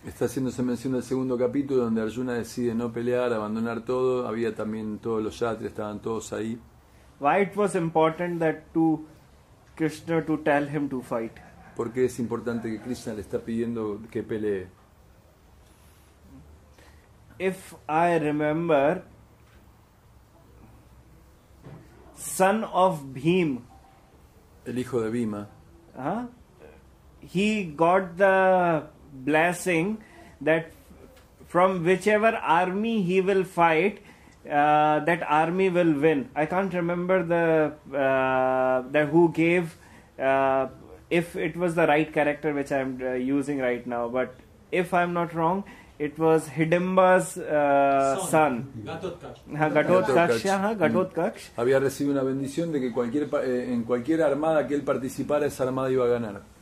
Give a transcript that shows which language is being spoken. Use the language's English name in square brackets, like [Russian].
[Spanish] Está haciéndose mención del segundo capítulo donde Arjuna decide no pelear, abandonar todo. Había también todos los yatris, estaban todos ahí. [English] Why it was important that to Krishna to tell him to fight? [Spanish] Porque es importante que Krishna le está pidiendo que pelee. [English] If I remember, son of Bhim, [Spanish] El hijo de Bhima, [English] he got the blessing that from whichever army he will fight, that army will win. I can't remember the who gave, if it was the right character which I'm using right now, but if I'm not wrong, it was Hidimba's son. Gatotkaksha. [Spanish] Había recibido una bendición de que en cualquier armada que él participara, esa armada iba a ganar.